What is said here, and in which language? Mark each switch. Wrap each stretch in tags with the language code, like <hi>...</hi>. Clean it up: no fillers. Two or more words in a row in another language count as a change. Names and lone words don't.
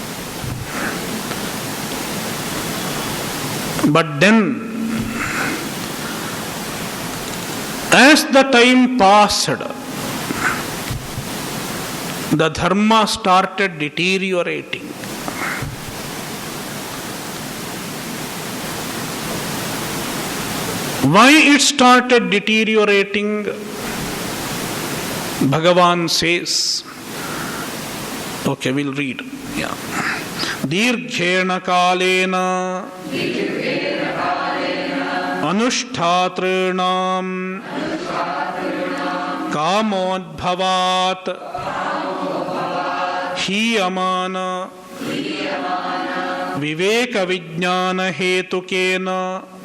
<en>But then, as the time passed, the dharma started deteriorating. Why it started deteriorating? Bhagavan says, okay, we'll read. Yeah.</en> <sa>दीर्घेण कालेन अनुष्ठातॄणां कामोद्भवात् हीयमानविवेकविज्ञानहेतुकेन</sa>